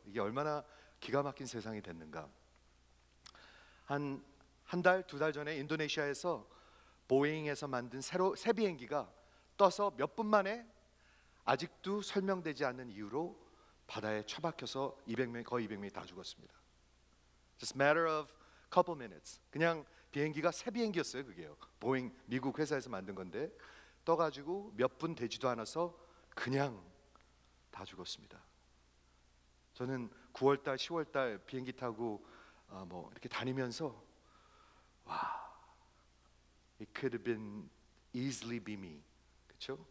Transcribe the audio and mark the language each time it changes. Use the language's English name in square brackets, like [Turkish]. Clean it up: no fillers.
[Korean] 이게 얼마나 기가 막힌 세상이 됐는가. 한 달, 두 달 전에 인도네시아에서 보잉에서 만든 새 비행기가 떠서 몇 분 만에 아직도 설명되지 않는 이유로 바다에 처박혀서 200명, 거의 200명이 다 죽었습니다. [English] Just matter of couple minutes. [Korean] 그냥 비행기가 새 비행기였어요. 그게요. 보잉 미국 회사에서 만든 건데 떠가지고 몇 분 되지도 않아서 그냥 다 죽었습니다. 저는 9월달, 10월달 비행기 타고 뭐 이렇게 다니면서 [English] it could have been easily be me. [Korean] 그렇죠?